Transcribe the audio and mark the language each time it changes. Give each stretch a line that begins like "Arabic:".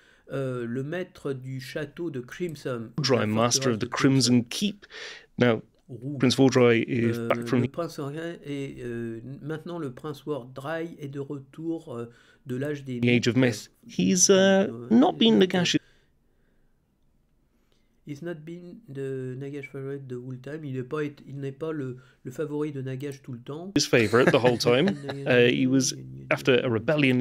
French: Le maître du château de Crimson.
English: Vordrai, Master of the Crimson Keep. Now, Prince Vordrai is back from
French: le prince et maintenant le prince Vordrai est de retour de l'âge des
English: the Age of Myth. He's not been Nagash. He's not been the Nagash favorite the whole time.
French: Il n'est pas le favori de Nagash tout le temps.
English: His favorite the whole time. He was after a rebellion.